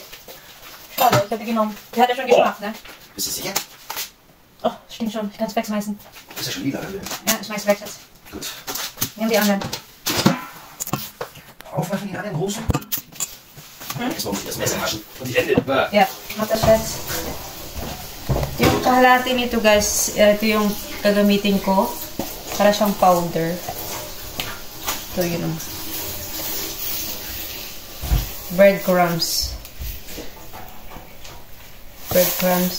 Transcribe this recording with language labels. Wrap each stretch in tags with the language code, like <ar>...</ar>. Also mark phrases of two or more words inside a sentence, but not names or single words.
<de>Schade, ich habe die genommen. Die hat ja schon Geschmack, ne? Bist du sicher? Oh, stimmt schon. Ich kann es wegschmeißen. Ist ja schon lila drin. Ja, ich schmeiß weg jetzt. Gut. Nimm die anderen. Aufmachen, die anderen großen. Erstmal muss ich das Messer waschen. Und die Ende.</de> <tl>Yeah, mata shots. Yung kahalati nito guys, ito yung gagamitin ko para siyang powder. Ito yun. Breadcrumbs. Breadcrumbs.</tl>